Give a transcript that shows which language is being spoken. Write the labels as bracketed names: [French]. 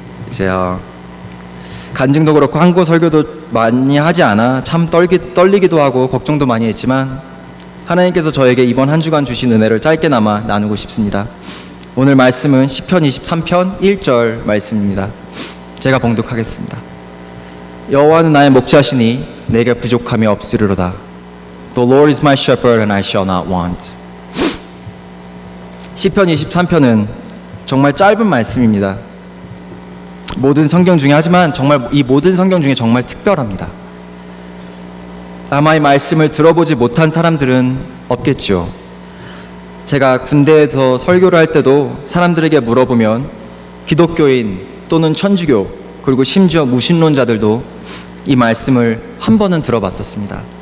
[Korean] 이제 간증도 그렇고 한국어 설교도 많이 하지 않아 참 떨리기도 하고 걱정도 많이 했지만 하나님께서 저에게 이번 한 주간 주신 은혜를 짧게나마 나누고 싶습니다. 오늘 말씀은 시편 23편 1절 말씀입니다. 제가 봉독하겠습니다. 여호와는 나의 목자시니 내게 부족함이 없으리로다. [English] The Lord is my shepherd and I shall not want. [Korean] 시편 23편은 정말 짧은 말씀입니다. 모든 성경 중에 하지만 정말 이 모든 성경 중에 정말 특별합니다. 아마 이 말씀을 들어보지 못한 사람들은 없겠죠. 제가 군대에서 설교를 할 때도 사람들에게 물어보면 기독교인 또는 천주교 그리고 심지어 무신론자들도 이 말씀을 한 번은 들어봤었습니다.